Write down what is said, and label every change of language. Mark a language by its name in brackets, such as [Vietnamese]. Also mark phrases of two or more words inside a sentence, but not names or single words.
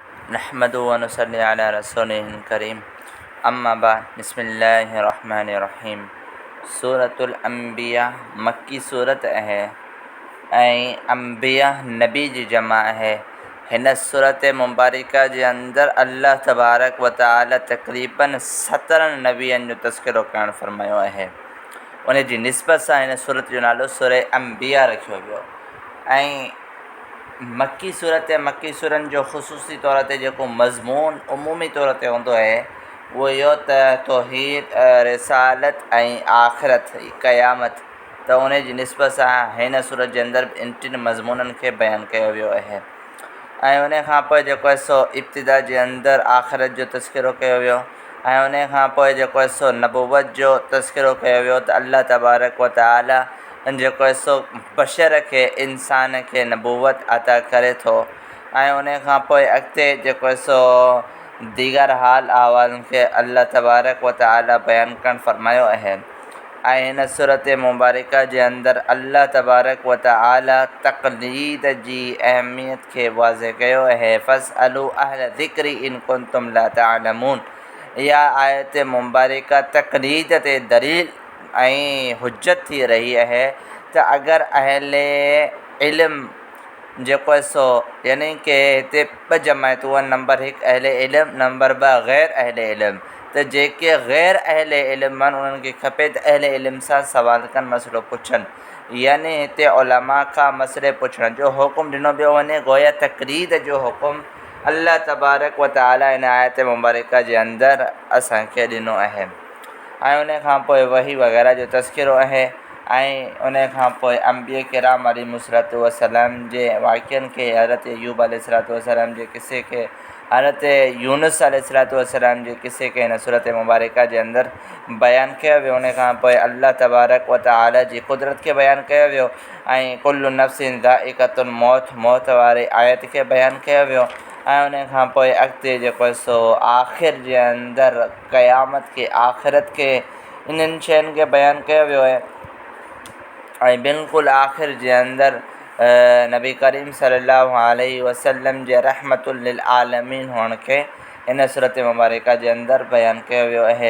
[Arabic] نحمده ونصلي على رسوله الكريم أما بعد بسم الله الرحمن الرحيم. [Sindhi] सूरतुल अंबिया मक्की सूरत है ऐं अंबिया नबी जी जमा है। हिन सूरत मुबारका जे अंदर [Arabic] الله تبارك وتعالى [Sindhi] तक़रीबन 17 नबियनि जो तज़किरो करणु फरमायो आहे। उन जी निस्बत सां हिन सूरत जो नालो सूरह अंबिया रखियो वियो। ऐं मक्की सूरत मक्की सूरनि जो ख़ुसूसी तौर ते जेको मज़मून उमूमी तौर ते हूंदो आहे उहो इहो त तौहीद, रिसालत ऐं आख़िरत क़यामत, त उन जी निस्बत सां हिन सूरत जे अंदरि इन टिनि मज़मूननि खे बयानु कयो वियो आहे। ऐं उन खां पोइ जेको आहे सो इब्तिदा जे अंदरि आख़िरत जो तज़किरो कयो वियो ऐं उन खां पोइ जेको आहे सो नबूवत जो तज़किरो कयो वियो त [Arabic] الله تبارك وتعالى [Sindhi] जेको आहे सो बशर खे, इंसान खे नबूवत अता करे थो। ऐं उन खां पोइ अॻिते जेको आहे सो दीगर हाल अहवालनि खे [Arabic] الله تبارك وتعالى [Sindhi] बयानु करणु फरमायो आहे। ऐं हिन सूरत मुबारका जे अंदरि [Arabic] الله تبارك وتعالى [Sindhi] तक़लीद जी अहमियत खे वाज़े कयो आहे। [Arabic] فاسألوا أهل الذكر إن كنتم لا تعلمون. [Sindhi] इहा आयत मुबारका तक़लीद ते दलील ऐं हुज्जत थी रही आहे त अगरि अहले इल्म जेको आहे सो यानी कि हिते ॿ जमायतूं आहिनि, नंबर 1 अहले इल्म, नंबर 2 ग़ैर अहले इल्म। त जेके ग़ैर अहले इल्म आहिनि उन्हनि खे खपे त अहले इल्म सां सवाल कनि, मसइलो पुछनि। यानी हिते उलमा खां मसइले पुछण जो हुकुम ॾिनो पियो वञे, गोया तक़लीद जो हुकुम [Arabic] الله تبارك وتعالى [Sindhi] हिन आयत मुबारका जे अंदरि असांखे ॾिनो आहे। ऐं उन खां पोइ वही वग़ैरह जो तज़किरो आहे। ऐं उन खां पोइ अंबिया किराम [Arabic] عليهم الصلاة والسلام [Sindhi] जे वाक़िअनि खे, हज़रत अय्यूब [Arabic] عليه الصلاة والسلام [Sindhi] जे क़िसे खे, हज़रत यूनुस [Arabic] عليه الصلاة والسلام [Sindhi] जे क़िसे खे हिन सूरत मुबारका जे अंदरि बयानु कयो वियो। उन खां पोइ [Arabic] الله تبارك وتعالى [Sindhi] जी क़ुदरत खे बयानु कयो वियो ऐं [Arabic] كل نفس ذائقة الموت, [Sindhi] मौत वारी आयत खे बयानु कयो वियो। ऐं उन खां पोइ अॻिते जेको आहे सो आख़िर जे अंदरि क़यामत खे, आख़िरत खे, इन्हनि शयुनि खे बयानु कयो वियो आहे। ऐं बिल्कुलु आख़िर जे अंदरि नबी करीम [Arabic] صلى الله عليه وسلم [Sindhi] जे [Arabic] رحمة للعالمين [Sindhi] हुअण खे हिन सूरत मुबारका जे अंदरि बयानु कयो वियो आहे।